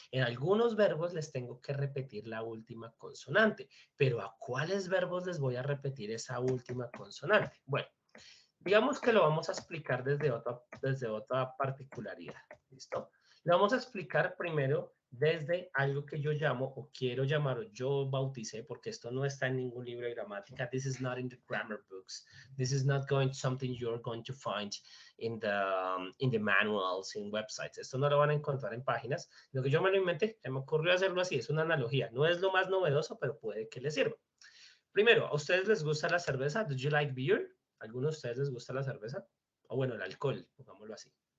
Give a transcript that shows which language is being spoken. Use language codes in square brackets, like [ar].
[es] En algunos verbos les tengo que repetir la última consonante, pero ¿a cuáles verbos les voy a repetir esa última consonante? Bueno, digamos que lo vamos a explicar desde otra particularidad, ¿listo? Lo vamos a explicar primero desde algo que yo llamo, o quiero llamar, o yo bauticé, porque esto no está en ningún libro de gramática. [en] This is not in the grammar books. This is not something you're going to find in the manuals, in websites. [es] Esto no lo van a encontrar en páginas. Lo que yo me lo inventé, se me ocurrió hacerlo así, es una analogía. No es lo más novedoso, pero puede que les sirva. Primero, ¿a ustedes les gusta la cerveza? [en] Do you like beer? [es] ¿Alguno de ustedes les gusta la cerveza? O bueno, el alcohol, pongámoslo así.